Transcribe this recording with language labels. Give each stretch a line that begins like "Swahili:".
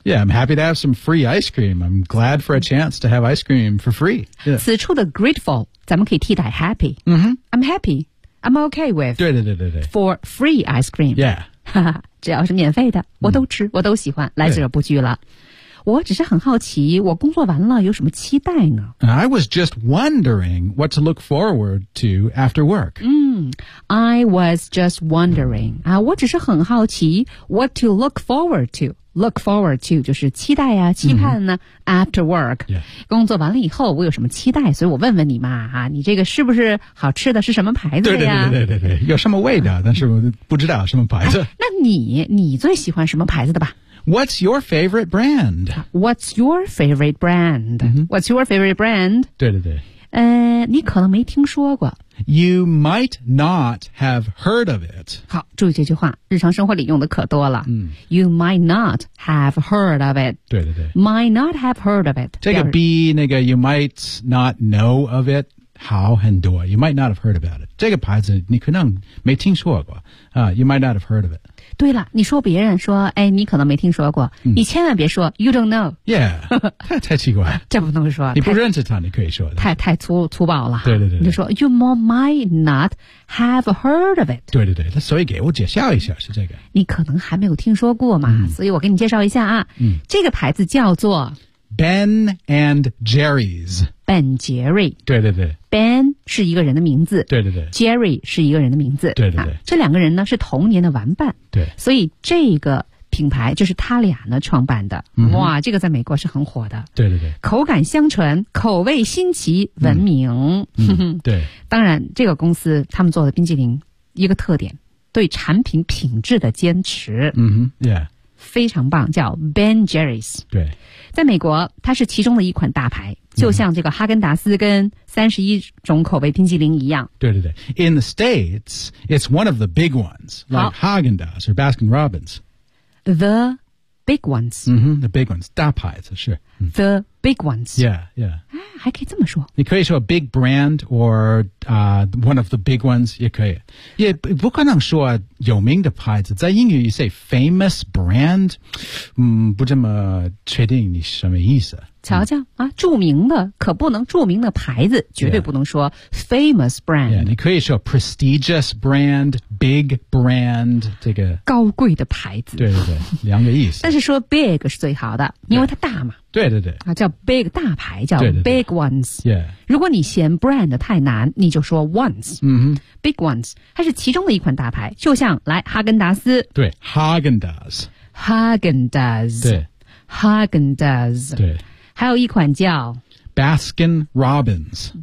English: Yeah, I'm happy to have some free ice cream. I'm glad for a chance to have ice cream for free.、Yeah.
Chinese: 此处的 grateful 咱们可以替代 happy.、 Mm-hmm.
English: I'm happy. I'm okay with.
Chinese: 对对对对对。
English: For free ice cream. Yeah.
Chinese: 只要是免费的我都吃、mm. 我都喜欢来者不拒了。我只是很好奇我工作完了有什么期待呢
English: I was just wondering what to look forward to after work.、 Mm, I was just wondering.、
Chinese: 我只是很好奇
English: what to look forward to.
Chinese: Look forward to 就是期待啊期盼呢、mm-hmm.
English: after work.、 Yeah.
Chinese: 工作完了以后我有什么期待所以我问问你嘛、啊、你这个是不是好吃的是什么牌子的呀对对对对对对有什么味道但是我不知道什么牌子。哎、那你最喜欢什么牌子的吧
English: What's your favorite brand? What's your favorite brand?、 Mm-hmm. What's your favorite brand?
Chinese: 对对对。你可能没听说过。
English: You might not have heard of it.
Chinese: 好，注意这句话，日常生活里用的可多了。嗯、
English: you might not have heard of it.
Chinese: 对对对。
English: Might not have heard of it.
Chinese: 这个 B, 那个
English: you might not know of it,
Chinese: 好很多。
English: You might not have heard about it.
Chinese: 这个牌子你可能没听说过。
English: You might not have heard of it.
Chinese: 对了你说别人说哎你可能没听说过、嗯、你千万别说
English: you don't know.
Chinese: Yeah, 太奇怪了。这不能说。你不认识他你可以说。太粗暴了。对对 对。你就说
English: you might not have heard of it.
Chinese: 对对对所以给我介绍一下是这个。你可能还没有听说过嘛、嗯、所以我给你介绍一下啊、嗯、这个牌子叫做
English: Ben and Jerry's。 Ben Jerry
Chinese: 对对对 Ben 是一个人的名字对对对 Jerry 是一个人的名字对对对、啊、这两个人呢是童年的玩伴对所以这个品牌就是他俩呢创办的、嗯、哇这个在美国是很火的对对对口感相传口味新奇闻名、嗯嗯、对当然这个公司他们做的冰淇淋一个特点对产品品质的坚持嗯哼 yeah 非常棒叫 Ben Jerry's 对在美国它是其中的一款大牌就像这个哈根达斯跟31种口味冰淇淋一样对对对
English: In the States it's one of the big ones like Haagen-Dazs or Baskin-Robbins The big ones、 mm-hmm, The big ones
Chinese: 大牌子是、
English: 嗯、 The big ones Yeah, yeah
Chinese: 还可以这么说你可以说 big brand or、
English: one of the big ones
Chinese: 也可以也不可能说有名的牌子在英语
English: you say famous brand、
Chinese: 嗯、不这么确定你什么意思瞧瞧、嗯、啊，著名的可不能著名的牌子绝对不能说 famous brand yeah, 你可以说
English: prestigious brand big brand
Chinese: 这个高贵的牌子对对对两个意思但是说 big 是最好的因为它大嘛对对对啊，叫 big 大牌叫 big ones 对对对、yeah. 如果你嫌 brand 太难你就说 ones、 mm-hmm. big ones 它是其中的一款大牌就像来哈根达斯对 Haagen-Dazs
English: Haagen-Dazs
Chinese: 对
English: Haagen-Dazs
Chinese: 对还有一款叫
English: Baskin Robbins